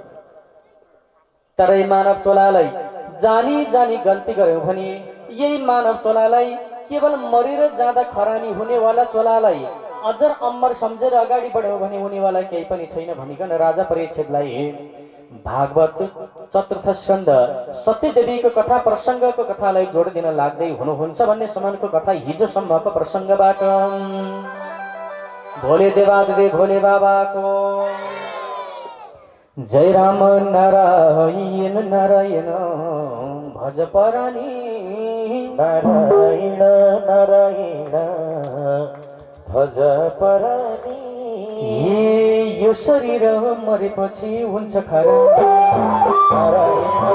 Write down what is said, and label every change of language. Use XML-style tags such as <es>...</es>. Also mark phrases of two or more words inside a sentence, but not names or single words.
<ne>तर यही मानव चोलालाई जानी जानी गल्ती गर्यौं भने, यही मानव चोलालाई केवल मरेर जाँदा खरानी हुनेवाला चोलालाई अझर अमर सम्झेर अगाडि बढ्यौं भने हुनेवाला केही पनि छैन भनिकन राजा परीक्षितलाई भागवत चतुर्थ स्कन्द सत्यदेवीको कथा प्रसङ्गको कथालाई जोड दिन लाग्दै हुनुहुन्छ भन्ने समानको कथा हिजोसम्मको प्रसङ्गबाट भोले देवादिदेव भोले बाबाको जय राम नारायण नारायण भज परानी नारायण नारायण भज परानी। यो शरीर मरेपछि हुन्छ खरा, नारायण</ne>